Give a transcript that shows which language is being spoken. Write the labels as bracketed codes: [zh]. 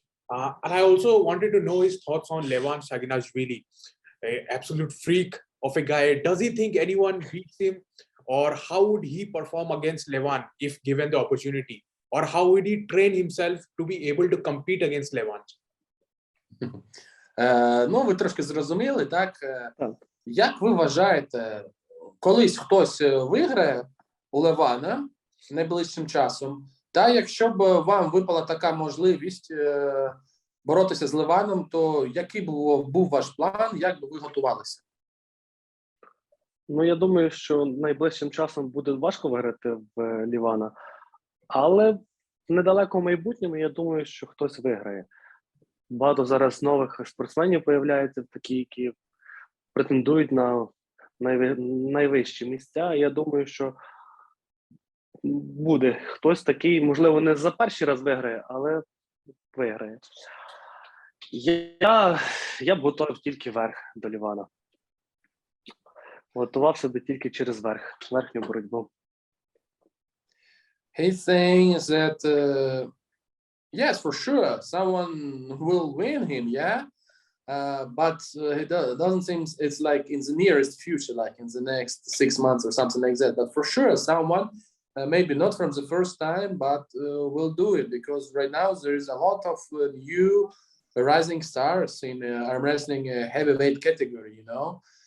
[en] And I also wanted to know his thoughts on Levan Saginashvili, an absolute freak of a guy. Does he think anyone beats him? Or how would he perform against Levan if given the opportunity? Or how would he train himself to be able to compete against Levan? [uk] Ну, ви трошки зрозуміли, так? Як ви вважаєте, колись хтось виграє у Левана найближчим часом, та якщо б вам випала така можливість боротися з Леваном, то який був ваш план, як би ви готувалися? Ну, я думаю, що найближчим часом буде важко виграти в Лівана, але в недалекому майбутньому, я думаю, що хтось виграє. Багато зараз нових спортсменів появляється, такі, які претендують на найвищі місця. Я думаю, що буде хтось такий, можливо, не за перший раз виграє, але виграє. Я б готував тільки верх до Лівана. Готувався би тільки через верхню боротьбу. [en] He's saying that, yes, for sure, someone will win him, yeah? But it doesn't seem it's like in the nearest future, like in the next 6 months or something like that. But for sure, someone, maybe not from the first time, but will do it, because right now there is a lot of new rising stars in arm wrestling heavyweight category, you know.